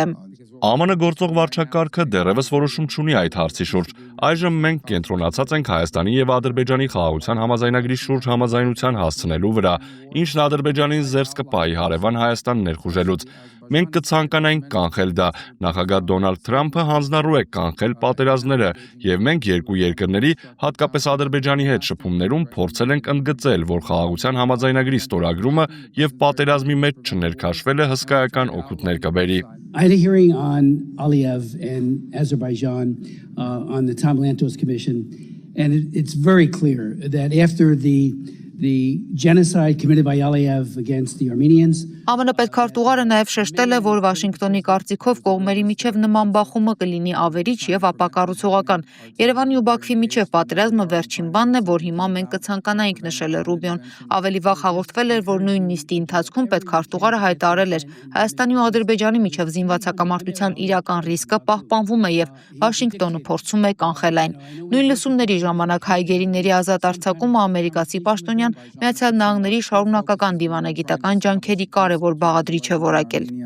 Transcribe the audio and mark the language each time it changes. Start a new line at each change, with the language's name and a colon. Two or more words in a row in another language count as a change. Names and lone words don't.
Armenian: ԱՄՆ գործող վարչակարգը դեռևս որոշում չունի այդ հարցի շուրջ։ Այժմ մենք կենտրոնացած ենք Հայաստանի եւ Ադրբեջանի խաղաղության համաձայնագրի շուրջ համաձայնության հասցնելու վրա, ինչն Ադրբեջանին զերծ կպահի հարևան Հայաստան ներխուժելուց։ Մենք կցանկանայինք կանխել դա։ Նախագահ Դոնալդ Թրամփը հանձնառու է կանխել պատերազմները, եւ մենք երկու երկրների, հատկապես Ադրբեջանի հետ շփումներում փորձել ենք ընդգծել, որ խաղաղության համաձայնագրի ստորագրումը եւ պատերազմի մեջ չներքաշվելը հսկայական օգուտներ կբերի։
English: I had a hearing on Aliyev and Azerbaijan on the Tom Lantos Commission, and it's very clear that after the genocide committed by Aliyev against the Armenians.
Armenian: ԱՄՆ պետքարտուղարը նաև շեշտել է, որ Վաշինգտոնի կարծիքով կողմերի միջև նման բախումը կլինի ավերիչ եւ ապակառուցողական։ Երևանի ու Բաքվի միջև պատերազմը վերջին բանն է, որ հիմա մենք կցանկանայինք, նշել է Ռուբիոն։ Ավելի վաղ հաղորդվել էր, որ նույն նիստի ընթացքում պետքարտուղարը հայտարարել էր, Հայաստանի ու Ադրբեջանի միջև զինված հակամարտության իրական ռիսկը պահպանվում է եւ Վաշինգտոնը փորձում է կանխել այն։ Նույն լսումների ժամանակ հայ գերիների ազատ արձակումը ամերիկացի պաշտոնյան Միացյալ Նահանգների շարունակական դիվանագիտական ջանքերի կարևոր բաղադրիչ է որակել։